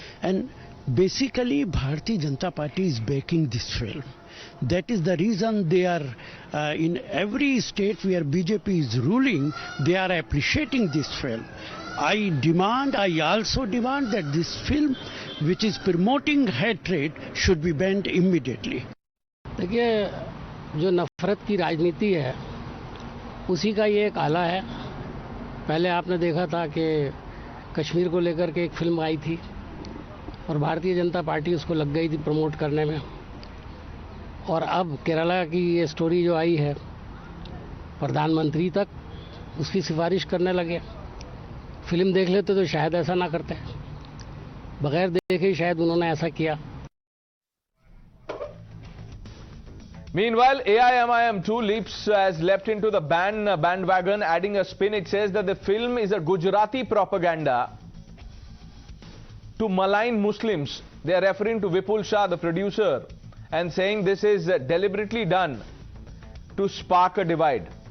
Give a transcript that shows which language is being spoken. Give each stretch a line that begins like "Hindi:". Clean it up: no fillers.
English: And basically, Bharatiya Janata Party is backing this film. That is the reason they are in every state where BJP is ruling, they are appreciating this film. I also demand that this film, which is promoting hatred, should be banned immediately.
Hindi: देखिए, जो नफरत की राजनीति है, उसी का ये एक आला है. पहले आपने देखा था कि कश्मीर को लेकर के एक फिल्म आई थी और भारतीय जनता पार्टी उसको लग गई थी प्रमोट करने में. और अब केरला की ये स्टोरी जो आई है प्रधानमंत्री तक उसकी सिफारिश करने लगे। फिल्म देख लेते तो शायद ऐसा ना करते, बगैर देखे शायद उन्होंने ऐसा किया।
English: Meanwhile, AIMIM too has leapt into the bandwagon, adding a spin. It says that the film is a Gujarati propaganda to malign Muslims. They are referring to Vipul Shah, the producer, and saying this is deliberately done to spark a divide.